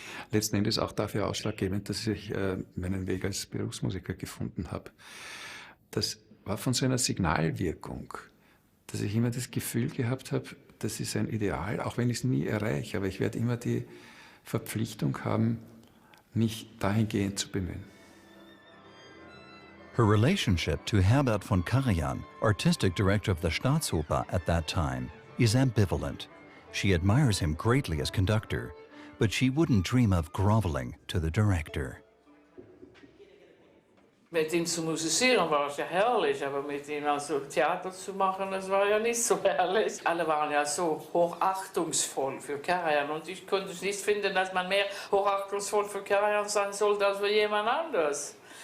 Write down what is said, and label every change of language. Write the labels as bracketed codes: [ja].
[de] Letzten Endes auch dafür ausschlaggebend, dass ich meinen Weg als Berufsmusiker gefunden habe. Das war von so einer Signalwirkung, dass ich immer das Gefühl gehabt habe, das ist ein Ideal, auch wenn ich es nie erreiche, aber ich werde immer die Verpflichtung haben, mich dahingehend zu bemühen. [en] Her relationship to Herbert von Karajan, artistic director of the Staatsoper at that time, is ambivalent. She admires him greatly as conductor, but she wouldn't dream of groveling to the director. [de] Mit ihm zu musizieren war es ja herrlich, aber mit ihm also Theater zu machen, das war ja nicht so herrlich. Alle waren ja so hochachtungsvoll für Karajan und ich konnte nicht finden, dass man mehr hochachtungsvoll für Karajan sein sollte als für jemand anderes.